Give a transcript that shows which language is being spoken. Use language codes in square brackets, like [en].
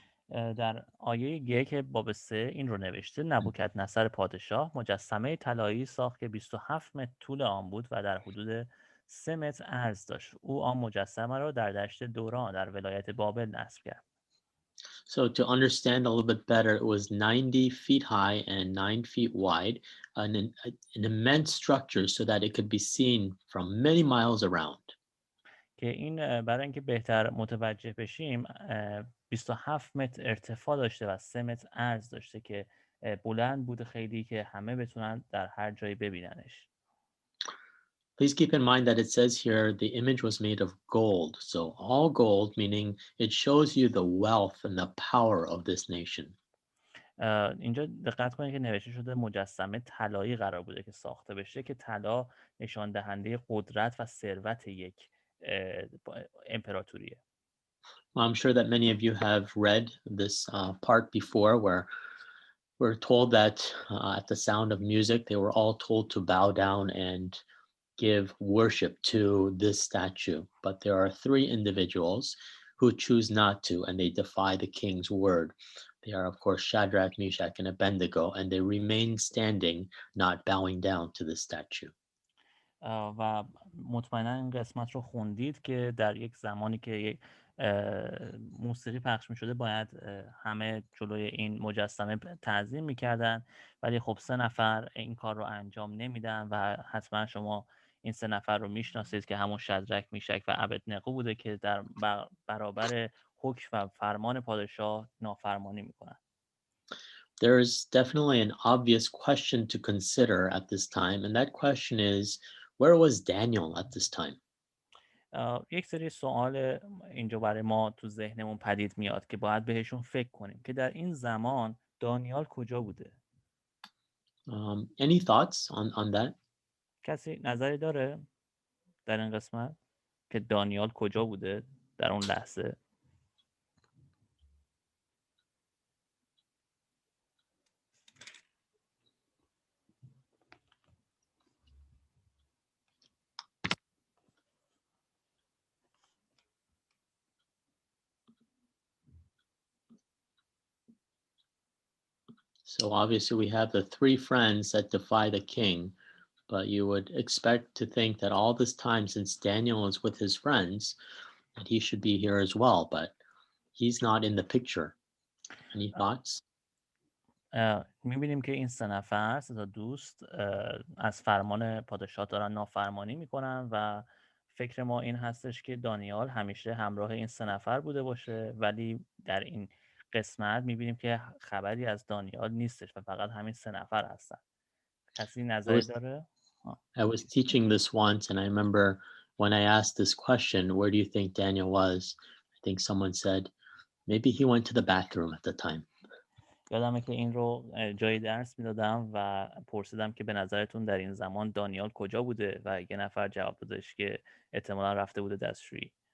[fa] در آیه 1 باب 3 این رو نوشته: نبوکدنصر پادشاه مجسمه طلایی ساخت که 27 متر طول آن بود و در حدود 3 متر عرض داشت. او آن مجسمه را در دشت دوران در ولایت بابل نصب کرد. [en] So to understand a little bit better, it was 90 feet high and 9 feet wide, an immense structure so that it could be seen from many miles around. [fa] که این برای اینکه بهتر متوجه بشیم 27 متر ارتفاع داشته و 3 متر عرض داشته که بلند بوده خیلی، که همه بتونن در هر جایی ببیننش. [en] Please keep in mind that it says here the image was made of gold. So all gold, meaning it shows you the wealth and the power of this nation. [fa] اینجا دقت کنید که نوشته شده مجسمه طلایی قرار بوده که ساخته بشه، که طلا نشان دهنده قدرت و ثروت یک امپراتوریه. [en] Well, I'm sure that many of you have read this part before where We're told that at the sound of music, they were all told to bow down and give worship to this statue. But there are three individuals who choose not to, and they defy the king's word. They are, of course, Shadrach, Meshach, and Abednego, and they remain standing, not bowing down to the statue. [fa] و مطمئنا این قسمت رو خوندید که در یک زمانی که موسیقی پخش می شده باید همه جلوی این مجسمه تعظیم می کردن، ولی خب 3 نفر این کار رو انجام نمیدن و حتما شما این 3 نفر رو میشناسید که همون شدرک، میشک و ابدنغو بوده که در برابر حکم و فرمان پادشاه نافرمانی میکنن. [en] There's definitely an obvious question to consider at this time, and that question is, where was Daniel at this time? [fa] یک سری سوال اینجا برای ما تو ذهنمون پدید میاد که باید بهشون فکر کنیم که در این زمان دانیال کجا بوده. [en] Any thoughts on that? [fa] کسی نظری داره در این قسمت که دانیال کجا بوده در اون لحظه؟ [en] So obviously we have the three friends that defy the king, but you would expect to think that all this time since Daniel is with his friends, that he should be here as well, but he's not in the picture. Any thoughts? [fa] میبینیم که این 3 نفر، 3 تا دوست از فرمان پادشاه دارن نافرمانی میکنن و فکر ما این هستش که دانیال همیشه همراه این 3 نفر بوده باشه، ولی در این قسمت میبینیم که خبری از دانیال نیستش و فقط همین 3 نفر هستن. کسی نظری داره؟ [en] I was teaching this once, and I remember when I asked this question, where do you think Daniel was? I think someone said, maybe he went to the bathroom at the time. [fa] یادمه که این رو جای درس میدادم و پرسیدم که به نظرتون در این زمان دانیال کجا بوده و یه نفر جواب دادش که احتمالا رفته بوده دستشویی.